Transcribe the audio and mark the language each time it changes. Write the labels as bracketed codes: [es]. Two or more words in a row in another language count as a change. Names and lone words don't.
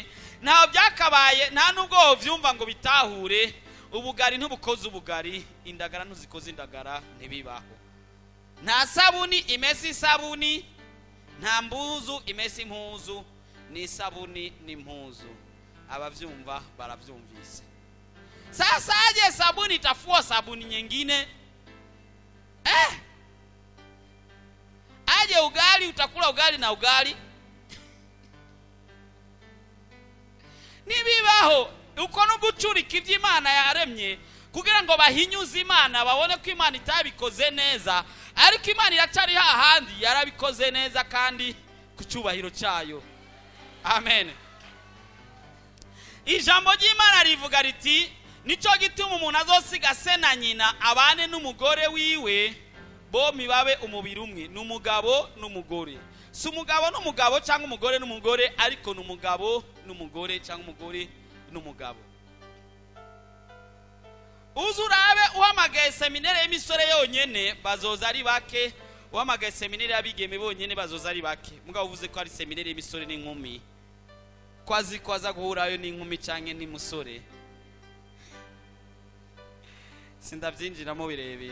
[rn] Nta byakabaye, nta nubwo vyumva ngo bitahure. Ubugari ntubukoze ubugari, indagara ntuzikoze indagara, ntibibaho. Nta sabuni imesi sabuni, nta mbuzu imesi impuzu, ni sabuni n'impuzu. Abavyumva baravyumvise. [sw] Sasa aje sabuni itafua sabuni nyingine. Aje ugali utakula ugali na ugali. [rn] Nibibaho. Uko no gucurika iby'Imana yaremye kugira ngo bahinyuze Imana, babone ko Imana itabikoze neza, ariko Imana iracari hahandi yarabikoze neza kandi ku cyubahiro cyayo. Amen. Ijambo ry'Imana rivuga riti, nico gituma umuntu azosiga se na nyina abane n'umugore wiwe, bombi babe umubiri umwe. N'umugabo n'umugore, si umugabo n'umugabo cyangwa umugore n'umugore, ariko n'umugabo n'umugore cyangwa umugore n'umugabo. Uzurabe uhamagaye seminere y'imisore yonyene bazoza ari bake, wamagaye seminari y'abigeme bonyene bazoza ari bake mugabo uvuze ko ari seminari y'imisore n'inkumi kwaza guhurayo n'inkumi canke n'imusore sindavyinjiramo birebire.